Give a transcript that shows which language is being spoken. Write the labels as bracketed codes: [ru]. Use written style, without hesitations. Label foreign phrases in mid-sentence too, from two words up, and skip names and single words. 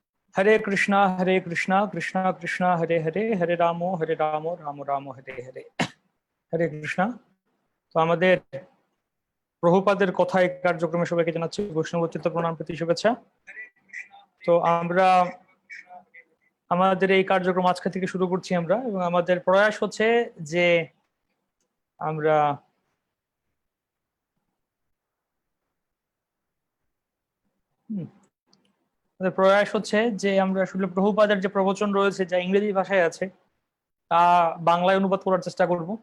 [bn] हरे कृष्णा कृष्णा कृष्णा हरे हरे हरे रामो राम राम हरे हरे। হরে কৃষ্ণা। তো আমাদের প্রভুপাদের কথায় কার্যক্রমে সবাইকে জানাচ্ছি বৈষ্ণবোচিত প্রণাম প্রীতি শুভেচ্ছা। তো আমরা আমাদের এই কার্যক্রম আজকে থেকে শুরু করছি আমরা, এবং আমাদের প্রয়াস হচ্ছে যে আমরা আসলে প্রভুপাদের যে প্রবচন রয়েছে যা ইংরেজি ভাষায় আছে তা বাংলায় অনুবাদ করার চেষ্টা করব।